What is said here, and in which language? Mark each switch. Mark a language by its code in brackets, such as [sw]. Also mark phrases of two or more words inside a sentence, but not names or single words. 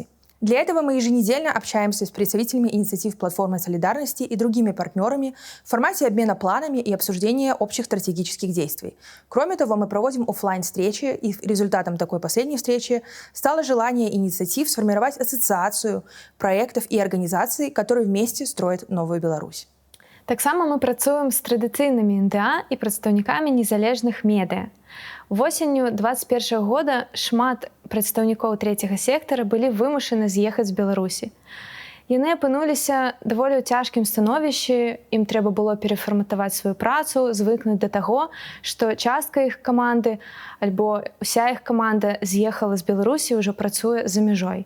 [ru] Для этого мы еженедельно общаемся с представителями инициатив платформы солидарности и другими партнерами в формате обмена планами и обсуждения общих стратегических действий. Кроме того, мы проводим офлайн-встречи, и результатом такой последней встречи стало желание инициатив сформировать ассоциацию проектов и организаций, которые вместе строят новую Беларусь. [be] Таксама мы працуем з традыцыйнымі НДА і прадстаўнікамі незалежных медыа. Восенню 2021 года шмат прадстаўнікоў трэцяга сектара былі вымушаны з'ехаць з Беларусі. Яны апынуліся даволі ў цяжкім становішчы, ім трэба было перафарматаваць сваю працу, звыкнуць да таго, што частка іх каманды альбо ўся іх каманда з'ехала з Беларусі і ўжо працуе за мяжой.